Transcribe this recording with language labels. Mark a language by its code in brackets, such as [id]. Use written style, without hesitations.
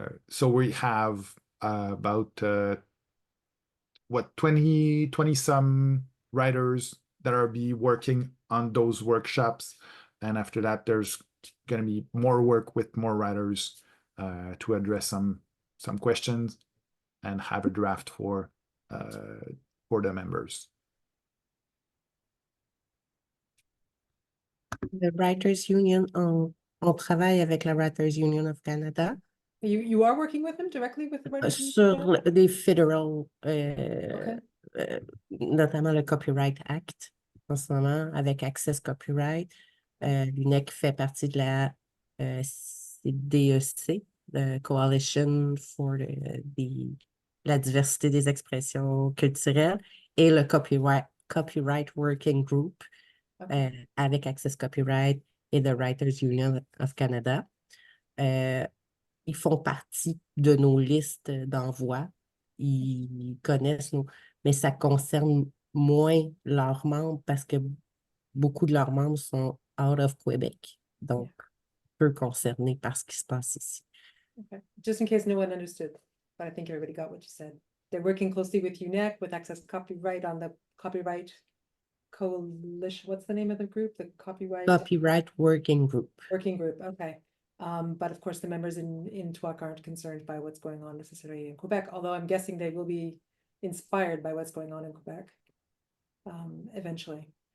[en] So we have about 20 some writers that are working on those workshops, and after that there's going to be more work with more writers to address some questions and have a draft for the members. [fr] The Writers Union, on travaille avec la Writers Union of Canada. [en] You are working with them directly with the Writers Union? [fr] Sur des federal, [en] okay. [fr] Notamment le Copyright Act en ce moment, avec Access Copyright. L'UNEQ fait partie de la CDEC, the Coalition for la diversité des expressions culturelles, et le Copyright Working Group, okay. Avec Access Copyright et the Writers Union of Canada. Ils font partie de nos listes d'envoi. Ils connaissent mais ça concerne moins leurs membres parce que beaucoup de leurs membres sont [en] out of Québec. [fr] Donc, peu concernés par ce qui se passe ici. [en] Okay, just in case no one understood, but I think everybody got what you said. They're working closely with UNEQ with access copyright on the copyright coalition. What's the name of the group? The Copyright Working Group. working group. Okay. But of course, the members in TWAC aren't concerned by what's going on necessarily in Quebec, although I'm guessing they will be inspired by what's going on in Quebec eventually.